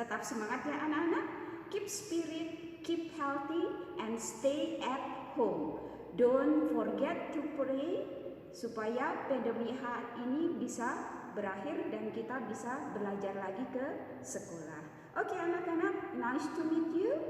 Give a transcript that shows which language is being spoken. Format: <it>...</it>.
<id>Tetap semangat ya anak-anak,</id> <en>keep spirit, keep healthy, and stay at home. Don't forget to pray</en> <id>supaya PWH ini bisa berakhir dan kita bisa belajar lagi ke sekolah.</id> <en>Oke anak-anak, nice to meet you.</en>